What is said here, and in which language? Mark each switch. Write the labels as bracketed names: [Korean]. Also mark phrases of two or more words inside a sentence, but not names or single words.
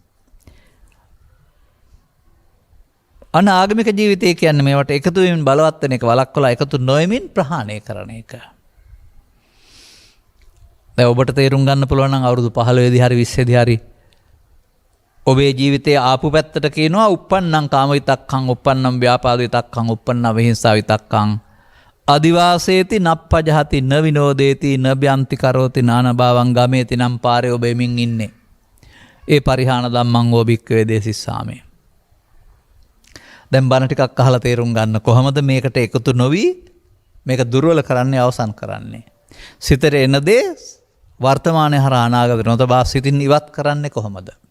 [Sinhala] අන්න ආගමික ජීවිතය කියන්නේ මේවට එකතු වෙමින් බලවත් වෙන එක වළක්වලා එකතු නොවෙමින් ප්‍රහාණය කරන එක. දැන් ඔබට තේරුම් ගන්න පුළුවන් නම් අවුරුදු 15 දී හරි 20 දී හරි ඔබේ ජීවිතයේ ආපු පැත්තට කියනවා [Pali] uppannam kama vitakkam uppannam vyapada vitakkam uppannam vihinsa vitakkam අදිවාසේති නප්පජහති න විනෝදේති න බ්‍යන්ති කරෝති නානභාවං ගමේති [Sinhala] නම් පාරේ ඔබ එමින් ඉන්නේ. [Pali] ඒ පරිහාන ධම්මං ඕ භික්ඛවේ දේසිස්සාමේ. [Sinhala] දැන් බණ ටිකක් අහලා තේරුම් ගන්න කොහොමද මේකට එකතු නොවි මේක දුර්වල කරන්නේ අවසන් කරන්නේ. සිතට එන දේ වර්තමානයේ හරහා අනාගතේ නොතබා සිතින් ඉවත් කරන්නේ කොහොමද?